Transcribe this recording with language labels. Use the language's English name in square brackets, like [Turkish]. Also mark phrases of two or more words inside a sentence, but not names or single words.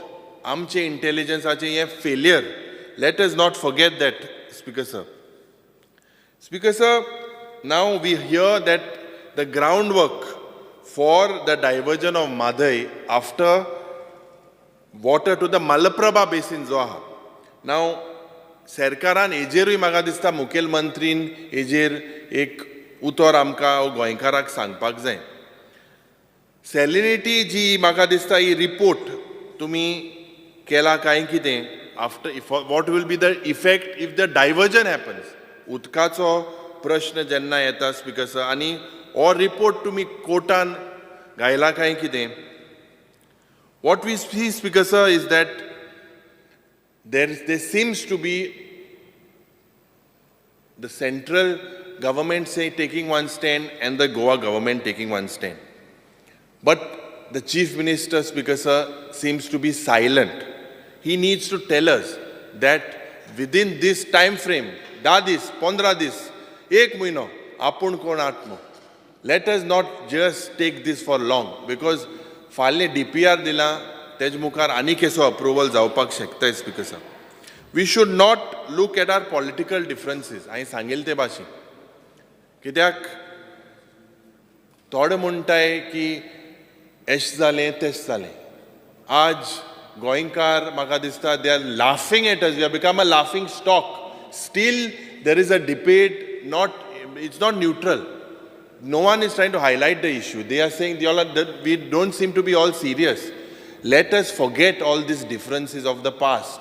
[Konkani] Amche intelligence ache ye failure. [English] Let us not forget that, Speaker sir. Speaker sir, now we hear that the groundwork for the diversion of Mhadei after water to the Malaprabha basin [Konkani] जो आहा. Now, सरकारान हेजेरूय म्हाका दिसता मुखेलमंत्रीन हेजेर एक उतर आमकां गोंयकाराक सांगपाक जाय. सॅलिनिटी जी म्हाका दिसता ही रिपोर्ट तुमी केला काय कितें [English] after what will be the effect if the diversion happens. [Konkani] उदकाचो प्रश्न जेन्ना येता, [English] Speaker sir, [Konkani] आनी हो रिपोर्ट तुमी कोर्टान घायला काय कितें. [English] What we see, Speaker sir, is that there seems to be the central government taking one stand and the Goa government taking one stand. But the Chief Minister, Speaker Sir, seems to be silent. He needs to tell us that within this time frame, [Konkani] 10 dis, 15 dis, 1 mahino, apun kon atmo. [English] Let us not just take this for long, because [Konkani] फाल्यां DPR दिला, तेज मुखार आनी केसो अप्रूवल जावपाक शकता, [English] Speaker Sir. We should not look at our political differences. [Konkani] हांवें सांगिल्लें ते भाशेन. कित्याक थोडे म्हणटाय की एश जालें तेश जालें. आज गोंयकार म्हाका दिसता [English] they are laughing at us. We have become a laughing stock. Still there is a debate, it's not neutral. No one is trying to highlight the issue. They are saying that we don't seem to be all serious. Let us forget all these differences of the past.